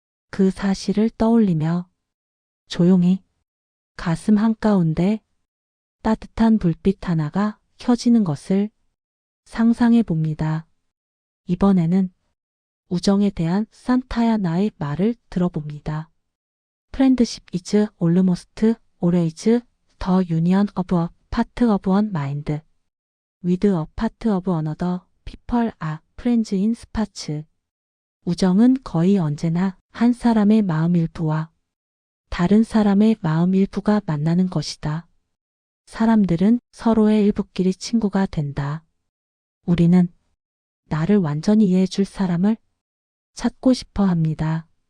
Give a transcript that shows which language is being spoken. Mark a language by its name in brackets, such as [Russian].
[Korean] 그 사실을 떠올리며 조용히 가슴 한가운데 따뜻한 불빛 하나가 켜지는 것을 상상해 봅니다. 이번에는 우정에 대한 산타야나의 말을 들어봅니다. [English] Friendship is almost always the union of a part of one mind with a part of another. People are friends in spots. [Korean] 우정은 거의 언제나 한 사람의 마음 일부와 다른 사람의 마음 일부가 만나는 것이다. 사람들은 서로의 일부끼리 친구가 된다. 우리는 나를 완전히 이해해 줄 사람을 찾고 싶어 합니다.